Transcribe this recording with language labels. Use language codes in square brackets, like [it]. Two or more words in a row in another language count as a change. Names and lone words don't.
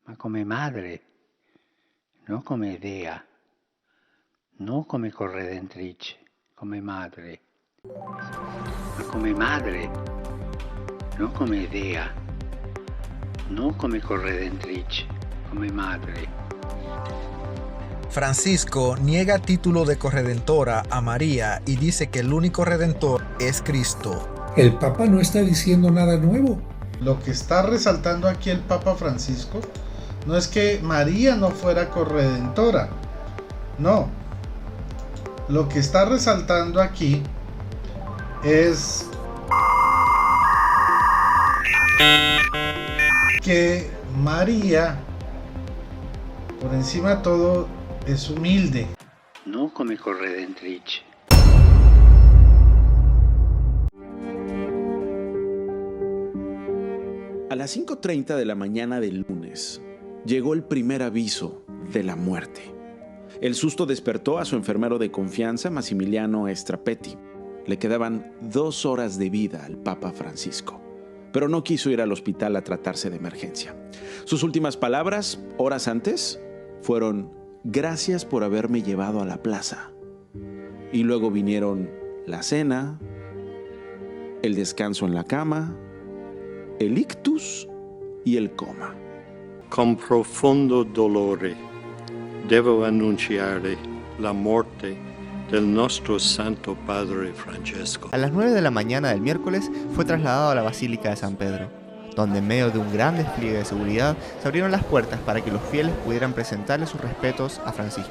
[it] ma come madre, non come dea, non come corredentrice, come madre, ma come madre, non come dea, non come corredentrice, come madre. [es] Francisco niega título de corredentora a María y dice que el único redentor es Cristo. El Papa no está diciendo nada nuevo. Lo que está resaltando aquí el Papa Francisco no es que María no fuera corredentora, no. Lo que está resaltando aquí es que María, por encima de todo, es humilde. [it] Non come corredentrice. [es] A las 5:30 de la mañana del lunes, llegó el primer aviso de la muerte. El susto despertó a su enfermero de confianza, Massimiliano Strapetti. Le quedaban 2 horas de vida al Papa Francisco, pero no quiso ir al hospital a tratarse de emergencia. Sus últimas palabras, horas antes, fueron: gracias por haberme llevado a la plaza. Y luego vinieron la cena, el descanso en la cama, el ictus y el coma. [it] Con profondo dolore devo annunciare la morte del nostro Santo Padre Francesco. [es] A las 9 de la mañana del miércoles fue trasladado a la Basílica de San Pedro, donde en medio de un gran despliegue de seguridad se abrieron las puertas para que los fieles pudieran presentarle sus respetos a Francisco.